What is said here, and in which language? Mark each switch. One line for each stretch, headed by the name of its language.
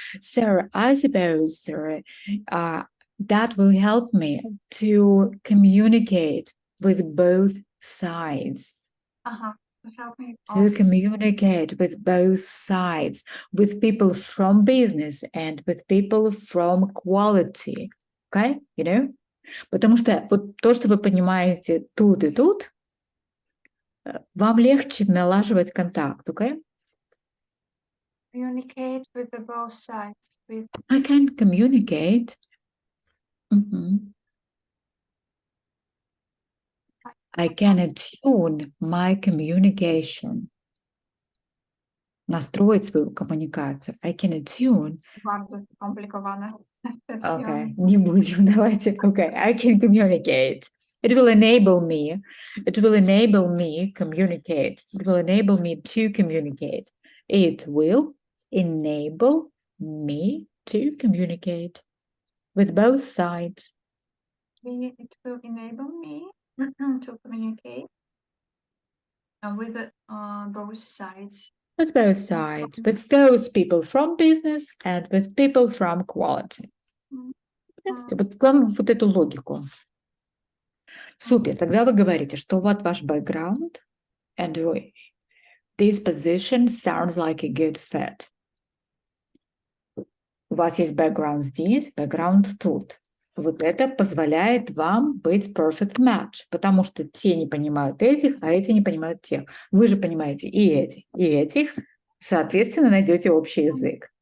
English: So I suppose that will help me to communicate with both sides. Help me To communicate with both sides, with people from business and with people from quality. Okay? You know?
Russian: Потому что вот то, что вы понимаете тут и тут, вам легче налаживать контакт, okay?
English: Communicate with the both sides. I can communicate. I can attune my communication.
Russian: Настроить свою коммуникацию.
English: I can attune.
Polish: Bardzo skomplikowane.
Russian: Okay, не будем, давайте.
English: Okay, I can communicate. It will enable me. It will enable me communicate. It will enable me to communicate. It will enable me to communicate with both sides. It will enable me to communicate with both sides. With both sides, with those people from business and with people from quality.
Russian: Вот главное вот эту логику. Супер. Тогда вы говорите, что вот ваш background,
English: and this position sounds like a good fit.
Russian: У вас есть background здесь, background тут. Вот это позволяет вам быть
English: perfect match,
Russian: потому что те не понимают этих, а эти не понимают тех. Вы же понимаете и этих, соответственно, найдете общий язык.